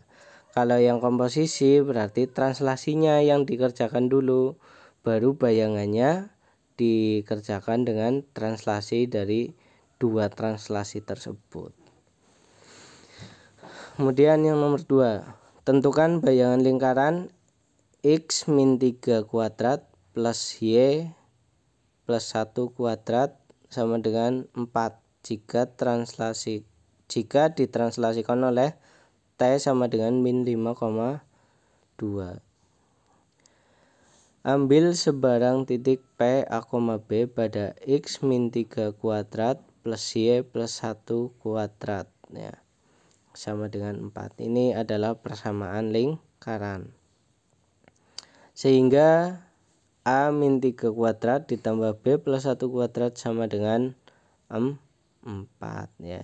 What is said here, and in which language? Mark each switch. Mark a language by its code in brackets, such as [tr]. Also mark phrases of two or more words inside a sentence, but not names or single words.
[id] Kalau yang komposisi berarti translasinya yang dikerjakan dulu, baru bayangannya dikerjakan dengan translasi dari dua translasi tersebut. Kemudian yang nomor 2, tentukan bayangan lingkaran X min 3 kuadrat plus Y plus 1 kuadrat sama dengan 4 jika ditranslasikan oleh T sama dengan min 5,2. Ambil sebarang titik P, A, B pada X min 3 kuadrat plus Y plus 1 kuadrat ya, sama dengan 4. Ini adalah persamaan lingkaran. Sehingga A min 3 kuadrat ditambah B plus 1 kuadrat sama dengan 4 ya.